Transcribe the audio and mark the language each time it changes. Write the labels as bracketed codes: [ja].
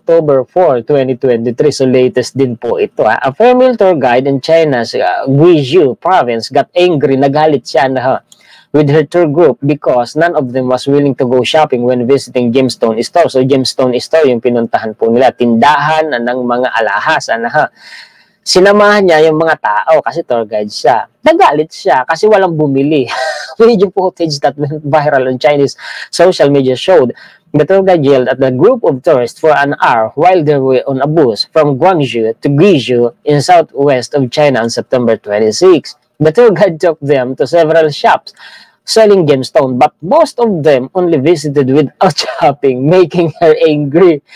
[tl] October 4, 2023. So latest din po ito. [en] A female tour guide in China's Guizhou province got angry. [tl] Nagalit siya [en] with her tour group because none of them was willing to go shopping when visiting Gemstone Store. [tl] So Gemstone Store yung pinuntahan po nila. Tindahan ng mga alahas. Sinamahan niya yung mga tao kasi tour guide siya. Nagalit siya kasi walang bumili. [en] Video footage that went viral on Chinese social media showed the tour guide yelled at the group of tourists for an hour while they were on a bus from Guangzhou to Guizhou in southwest of China on September 26. The tour guide took them to several shops selling gemstone, but most of them only visited without shopping, making her angry.